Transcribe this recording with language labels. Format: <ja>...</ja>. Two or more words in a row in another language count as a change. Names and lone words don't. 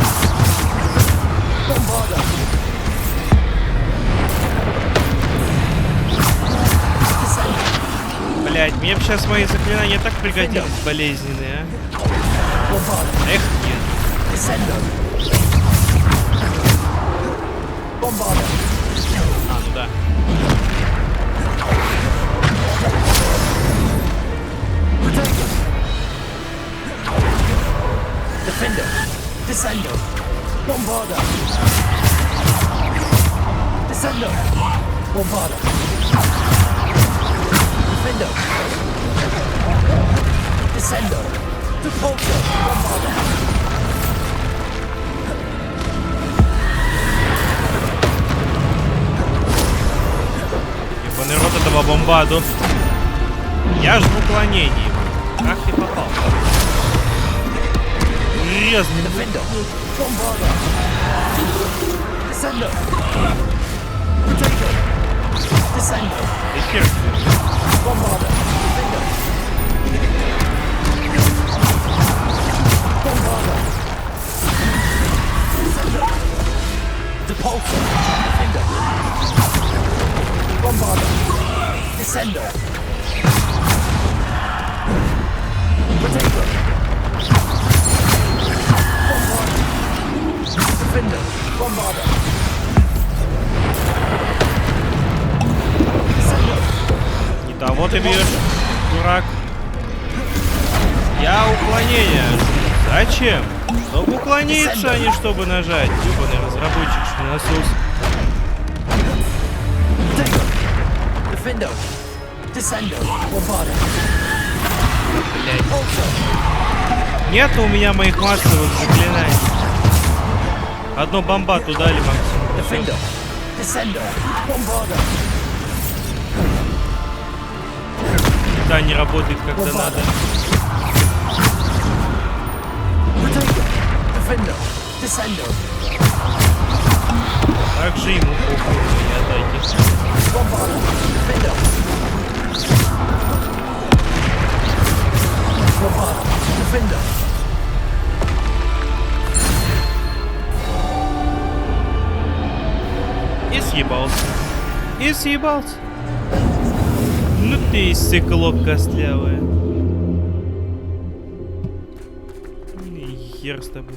<ru>Блядь, мне бы сейчас мои заклинания так пригодились болезненные, а? Эх, нет. А, ну да. Defender. Descendo. Bombarda. Descendo. Bombarda. Defender. Descendo. Depulso. Bombarda. Ебаный рот этого бомбаду. Я ж в уклонении. Как ты попал? Резный. Defender. Bombarda. Descendo. Potato. Descendo. Эфир. Bombarda. Defender. Bombarda. Descendo. Depulso. Defender. Bombarda. Descendo. Potato. Defender. Bombarda. Не того ты бьешь, дурак. Я уклонение. Зачем? Чтобы уклониться, а не чтобы нажать. Ёбаный разработчик, что насос. Defender. Descendo. Bombarda. Блять. Нет у меня моих массовых заклинаний. Одно бомбату дали максимум. Defender. Descendo. Bombarda. Да, не работает как-то надо. Potato. Defender. Descendo. Так же ему похуй, не отдайте. Bombarda. Defender. Bombarda. Defender. И съебался. И съебался. Ну ты и сыкло костлявое. Хер с тобой.</ru>